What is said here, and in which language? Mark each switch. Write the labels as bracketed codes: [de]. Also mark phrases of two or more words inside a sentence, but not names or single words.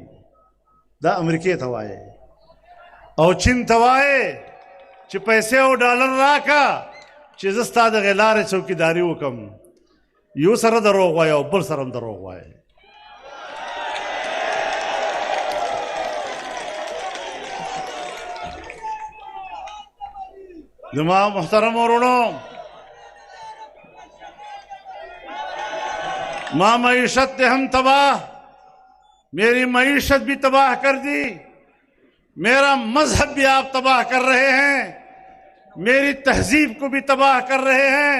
[ps] دا امریکې ته وایې او چین ته وایې چې پیسې او ډالر راکه چې زه ستا دغې لارې چوکیداري وکړم. یو سره دروغ وایه او بل سره هم دروغ وایه. زما محترم ورونو، [ur] ماں معیشت نے ہم تباہ، میری معیشت بھی تباہ کر دی، میرا مذہب بھی آپ تباہ کر رہے ہیں، میری تہذیب کو بھی تباہ کر رہے ہیں.